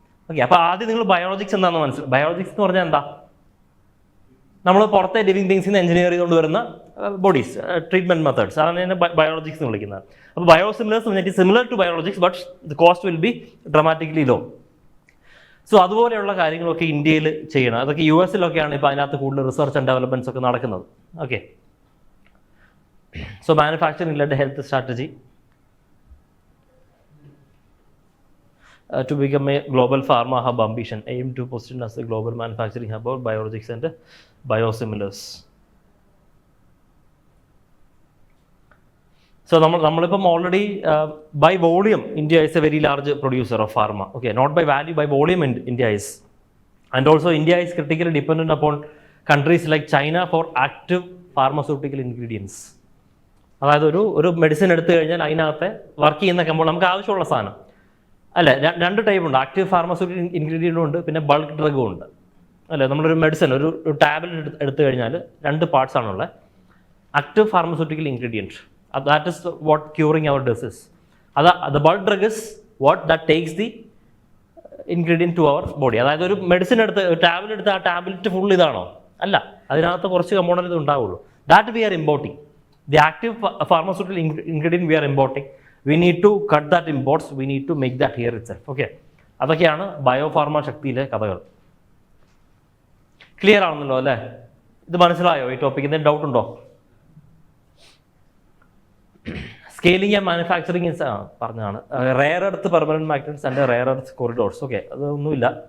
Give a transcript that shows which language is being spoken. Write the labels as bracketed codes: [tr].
[ml] Okay, അപ്പോൾ ആദ്യം നിങ്ങൾ ബയോളജിക്സ് എന്താണെന്ന് മനസ്സിലാവും. ബയോളജിക്സ് എന്ന് പറഞ്ഞാൽ എന്താ? നമ്മൾ പുറത്തെ ലിവിങ് തിങ്സിൽ നിന്ന് എഞ്ചിനീയർ ചെയ്തുകൊണ്ട് വരുന്ന ബോഡീസ്, ട്രീറ്റ്മെൻറ്റ് മെത്തേഡ്സ്, അതാണ് തന്നെ ബയോളജിക്സ് എന്ന് വിളിക്കുന്നത്. അപ്പോൾ ബയോസിമിലേഴ്സ് പറഞ്ഞാൽ [en] Similar to biologics, but the cost will be dramatically low. [ml] So അതുപോലെയുള്ള കാര്യങ്ങളൊക്കെ ഇന്ത്യയിൽ ചെയ്യണം. അതൊക്കെ US-ലൊക്കെയാണ് ഇപ്പോൾ അതിനകത്ത് കൂടുതൽ റിസർച്ച് ആൻഡ് ഡെവലപ്മെൻറ്റ്സ് ഒക്കെ നടക്കുന്നത്. [en] Okay, so manufacturing led health strategy to become a global pharma hub ambition, aim to position as a global manufacturing hub of biologics and biosimilars. So [ml] നമ്മളിപ്പം [en] Already by volume India is a very large producer of pharma. Okay, not by value, by volume India is. And also India is critically dependent upon countries like China for active pharmaceutical ingredients. [ml] അതായത് ഒരു medicine എടുത്തു കഴിഞ്ഞാൽ അതിനകത്ത് work ചെയ്യുന്ന compound നമുക്ക് ആവശ്യമുള്ള സാധനം അല്ലേ. രണ്ട് ടൈപ്പ് ഉണ്ട്, ആക്റ്റീവ് ഫാർമസ്യൂട്ടിക്കൽ ഇൻഗ്രീഡിയൻറ്റും ഉണ്ട്, പിന്നെ ബൾക്ക് ഡ്രഗും ഉണ്ട് അല്ലേ. നമ്മളൊരു മെഡിസിൻ ഒരു ടാബ്ലറ്റ് എടുത്തു കഴിഞ്ഞാൽ രണ്ട് പാർട്സ് ആണുള്ളത്. [en] Active pharmaceutical ingredient, that is what curing our disease. The bulk drug is what that takes the ingredient to our body. [ml] അതായത് ഒരു മെഡിസിൻ എടുത്ത് ഒരു ടാബ്ലറ്റ് എടുത്ത് ആ ടാബ്ലറ്റ് ഫുൾ ഇതാണോ? അല്ല, അതിനകത്ത് കുറച്ച് കമ്പോണൻറ്റ് ഇത് ഉണ്ടാവുള്ളൂ. [en] That we are importing. The active pharmaceutical ingredient we are importing. We need to cut that imports, we need to make that here itself. Okay, [ml] അതൊക്കെയാണ് ബയോഫാർമ ശക്തിയിലെ കഥകൾ. ക്ലിയർ ആണെന്നല്ലോ അല്ലേ? ഇത് മനസ്സിലായോ ഈ ടോപ്പിക്ക്? എന്തെങ്കിലും ഡൗട്ട് ഉണ്ടോ? [en] Scaling and manufacturing പറഞ്ഞാണ്. Rare earth permanent magnets and rare earth corridors. Okay, [ml] അതൊന്നുമില്ല.